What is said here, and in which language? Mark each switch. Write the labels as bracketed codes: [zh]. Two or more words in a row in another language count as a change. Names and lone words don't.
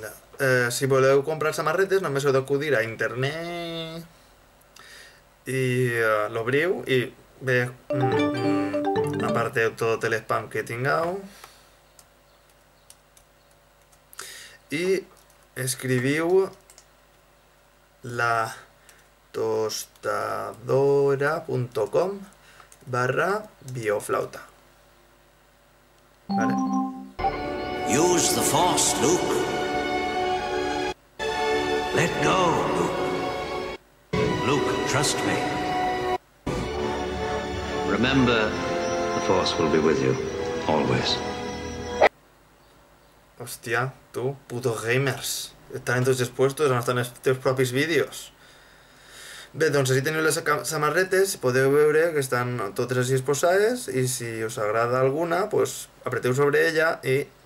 [ca] Si voleu comprar samarretes, només heu d'acudir a internet i l'obriu i bé, aparteu tot l'spam que tingueu i escriviu la tostadora.com/bioflauta. Vale? [en] Use the Force, Luke. Let go, Luke. Luke, trust me. Remember, the Force will be with you, always. [ca] Hòstia, tu, putos gamers. Estan en tots els puestos on estan els teus propis vídeos. Bé, doncs així teniu les samarretes, podeu veure que estan totes així exposades i si us agrada alguna, pues apreteu sobre ella i...